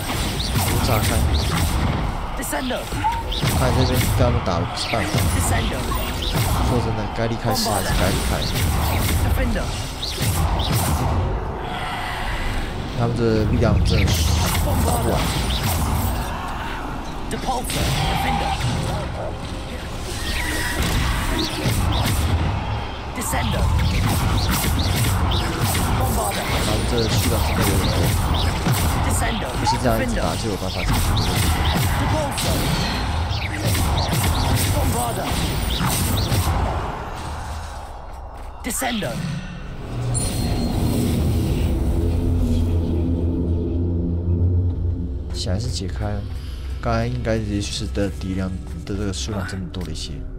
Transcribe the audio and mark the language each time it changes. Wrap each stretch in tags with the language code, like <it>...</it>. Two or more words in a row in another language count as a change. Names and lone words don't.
<zh>不炸开， Descendo! 看这边跟他们打的不是办法。 Descendo! 说真的，该离开时还是该离开。 Defendo! 他们的力量真的是打不完。</zh> <la>Depulso! Defendo! Descendo! Bombarder!</la> <zh>的数量真的有点多，不是这样一直打就有办法解决这个问题。显然是解开了，刚才应该也许是的敌量的这个数量真的多了一些。</zh>